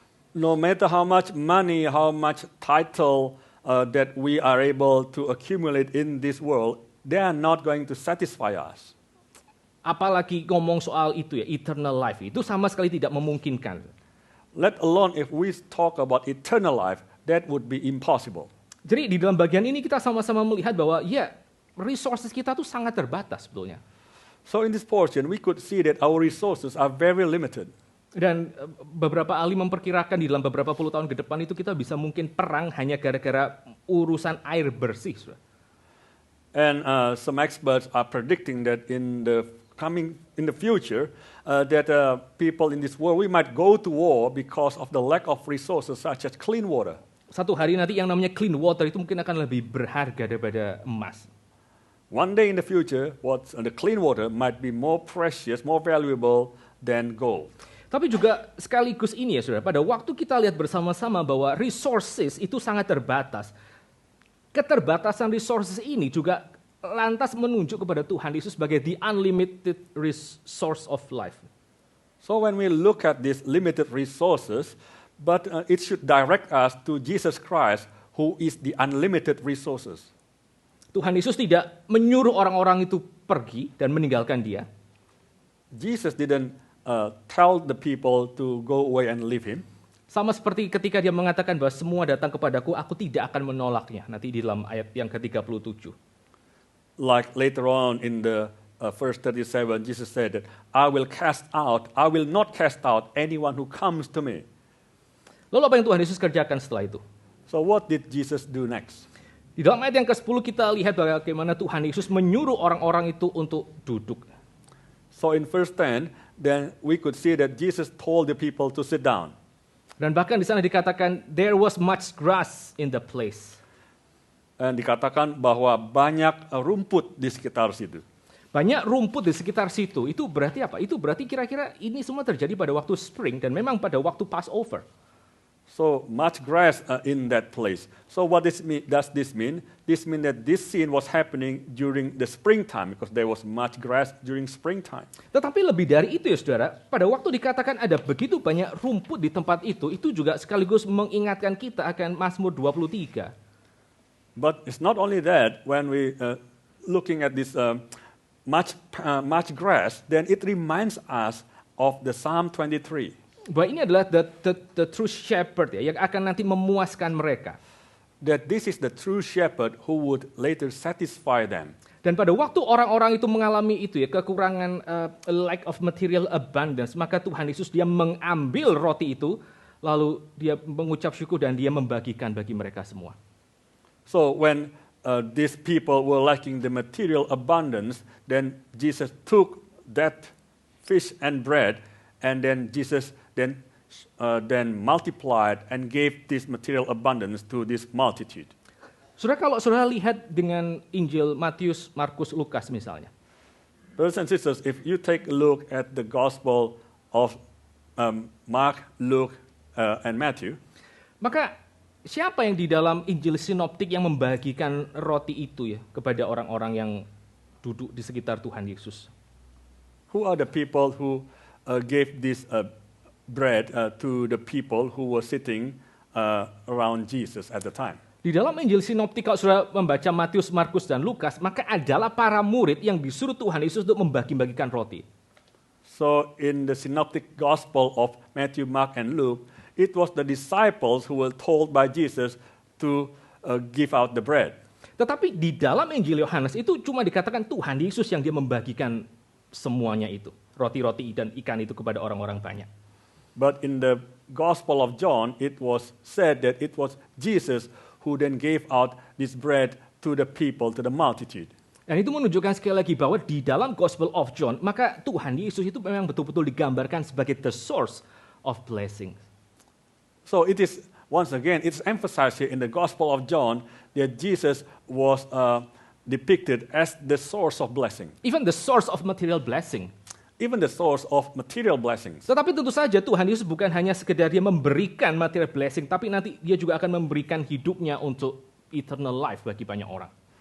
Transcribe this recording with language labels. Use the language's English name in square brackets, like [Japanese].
[English] No matter how much money, how much title that we are able to accumulate in this world, they are not going to satisfy us. [Indonesian] apalagi ngomong soal itu ya, eternal life, itu sama sekali tidak memungkinkan. [English] Let alone if we talk about eternal life, that would be impossible. [Indonesian] Jadi di dalam bagian ini kita sama-sama melihat bahwa ya, resources kita tuh sangat terbatas sebetulnya. [English] So in this portion, we could see that our resources are very limited. [Indonesian] Dan beberapa ahli memperkirakan di dalam beberapa puluh tahun ke depan itu kita bisa mungkin perang hanya gara-gara urusan air bersih. Saudara. [English] And some experts are predicting that in the future, that people in this world, we might go to war because of the lack of resources such as clean water. [Indonesian] Satu hari nanti yang namanya clean water itu mungkin akan lebih berharga daripada emas. [English] One day in the future, the clean water might be more precious, more valuable than gold. [Indonesian] Tapi juga sekaligus ini ya saudara, pada waktu kita lihat bersama-sama bahwa resources itu sangat terbatas. Keterbatasan resources ini juga lantas menunjuk kepada Tuhan Yesus sebagai the unlimited resource of life. [English] So when we look at these limited resources, but it should direct us to Jesus Christ, who is the unlimited resources. [Indonesian] Tuhan Yesus tidak menyuruh orang-orang itu pergi dan meninggalkan dia. [English] Jesus didn't tell the people to go away and leave him. [Indonesian] Sama seperti ketika dia mengatakan bahwa semua datang kepadaku, aku tidak akan menolaknya. Nanti di dalam ayat yang ke-37. [English] Like later on in the verse 37, Jesus said that I will not cast out anyone who comes to me. [Indonesian] Lalu apa yang Tuhan Yesus kerjakan setelah itu? [English] So what did Jesus do next? [Indonesian] Di dalam ayat yang ke-10 kita lihat bagaimana Tuhan Yesus menyuruh orang-orang itu untuk duduk. [English] So in verse 10, then we could see that Jesus told the people to sit down. [Indonesian] Dan bahkan di sana dikatakan there was much grass in the place. Dan dikatakan bahwa banyak rumput di sekitar situ. Banyak rumput di sekitar situ. Itu berarti apa? Itu berarti kira-kira ini semua terjadi pada waktu spring dan memang pada waktu Passover. [English] So much grass in that place. So what does this mean? This means that this scene was happening during the springtime because there was much grass during springtime. [Indonesian] Tetapi lebih dari itu ya saudara, pada waktu dikatakan ada begitu banyak rumput di tempat itu juga sekaligus mengingatkan kita akan Mazmur 23. [English] But it's not only that. When we looking at this much grass, then it reminds us of the Psalm 23. [Indonesian] Bahwa ini adalah the true shepherd ya, yang akan nanti memuaskan mereka. [English] That this is the true shepherd who would later satisfy them. [Indonesian] Dan pada waktu orang-orang itu mengalami itu ya, kekurangan lack of material abundance, maka Tuhan Yesus dia mengambil roti itu, lalu dia mengucap syukur dan dia membagikan bagi mereka semua. [English] So when these people were lacking the material abundance, then Jesus took that fish and bread, and then Jesus then multiplied and gave this material abundance to this multitude. [Indonesian] Saudara, kalau saudara lihat dengan Injil Matius, Markus, Lukas misalnya. [English] Brothers and sisters, if you take a look at the Gospel of Mark, Luke, and Matthew, [Indonesian] maka siapa yang di dalam Injil sinoptik yang membagikan roti itu ya kepada orang-orang yang duduk di sekitar Tuhan Yesus? [English] Who are the people who gave this bread to the people who were sitting around Jesus at the time? [Indonesian] Di dalam Injil sinoptik kalau saudara membaca Matius, Markus, dan Lukas, maka adalah para murid yang disuruh Tuhan Yesus untuk membagi-bagikan roti. [English] So in the synoptic gospel of Matthew, Mark, and Luke, it was the disciples who were told by Jesus to give out the bread. [Indonesian] Tetapi di dalam Injil Yohanes itu cuma dikatakan Tuhan Yesus yang dia membagikan semuanya itu. Roti-roti dan ikan itu kepada orang-orang banyak. [English] But in the Gospel of John, it was said that it was Jesus who then gave out this bread to the people, to the multitude. [Indonesian] Dan itu menunjukkan sekali lagi bahwa di dalam Gospel of John, maka Tuhan Yesus itu memang betul-betul digambarkan sebagai the source of blessing. [English] So it is, once again, it's emphasized here in the Gospel of John that Jesus was depicted as the source of blessing. Even the source of material blessing. Even the source of material blessings. [Indonesian] Tetapi tentu saja Tuhan Yesus bukan hanya sekedar dia memberikan material blessing, tapi nanti dia juga akan memberikan hidupnya untuk eternal life bagi banyak orang.